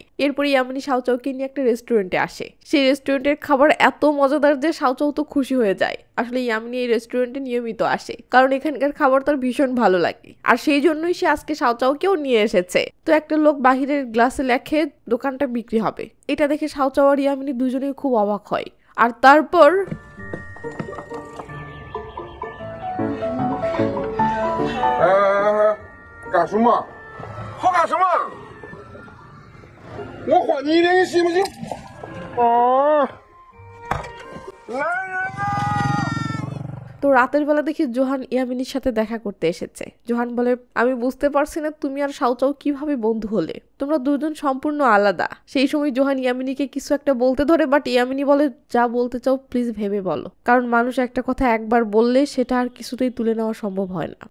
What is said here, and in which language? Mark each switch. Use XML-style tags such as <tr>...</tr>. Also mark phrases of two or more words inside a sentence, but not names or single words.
<bn>এরপর ইয়ামিনী শাওচাওকে নিয়ে একটা রেস্টুরেন্টে আসে। সেই রেস্টুরেন্টের খাবার এত মজাদার যে শাওচাও তো খুশি হয়ে যায়। আসলে ইয়ামিনী এই রেস্টুরেন্টে নিয়মিত আসে, কারণ এখানকার খাবার তার ভীষণ ভালো লাগে। আর সেই জন্যই সে আজকে শাওচাওকেও নিয়ে এসেছে। তো একটা লোক বাহিরের গ্লাসে লেখে দোকানটা বিক্রি হবে। এটা দেখে শাওচাও আর ইয়ামিনী দুজনেই খুব অবাক হয়। আর তারপর</bn> <zh>干什么？好干什么？我还你的，你信不信？啊！来人呐！</zh> <bn>তো রাতের বেলা দেখি জোহান ইয়ামিনীর সাথে দেখা করতে এসেছে। জোহান বলে আমি বুঝতে পারছি না তুমি আর শাওচাও কিভাবে বন্ধু হলে। তোমরা দুজন সম্পূর্ণ আলাদা। সেই সময় জোহান ইয়ামিনীকে কিছু একটা বলতে ধরে, বাট ইয়ামিনী বলে যা বলতে চাও প্লিজ ভেবে বলো, কারণ মানুষ একটা কথা একবার বললে সেটা আর কিছুতেই তুলে নেওয়া সম্ভব হয় না।</bn>